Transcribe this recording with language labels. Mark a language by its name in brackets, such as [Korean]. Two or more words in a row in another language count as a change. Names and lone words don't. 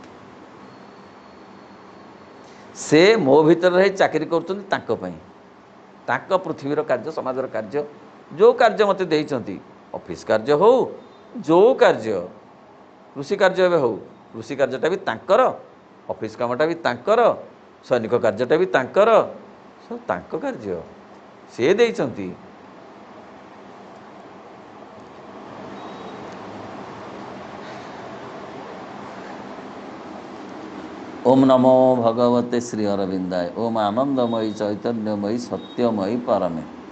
[Odia] ସେ ମୋ ଭିତରେ ରହି ଚାକିରି କରୁଛନ୍ତି ତାଙ୍କ ପାଇଁ, ତାଙ୍କ ପୃଥିବୀର କାର୍ଯ୍ୟ, ସମାଜର କାର୍ଯ୍ୟ, ଯେଉଁ କାର୍ଯ୍ୟ ମୋତେ ଦେଇଛନ୍ତି, ଅଫିସ୍ କାର୍ଯ୍ୟ ହଉ, ଯେଉଁ କାର୍ଯ୍ୟ, କୃଷି କାର୍ଯ୍ୟ ଏବେ ହଉ, କୃଷି କାର୍ଯ୍ୟଟା ବି ତାଙ୍କର, ଅଫିସ୍ କାମଟା ବି ତାଙ୍କର, ସୈନିକ କାର୍ଯ୍ୟଟା ବି ତାଙ୍କର, ସବୁ ତାଙ୍କ କାର୍ଯ୍ୟ, ସେ ଦେଇଛନ୍ତି। [Sanskrit] ओम नमो भगवते श्री अरविंदाय। ओम आनंदमयी चैतन्यमयी सत्यमयी परमे।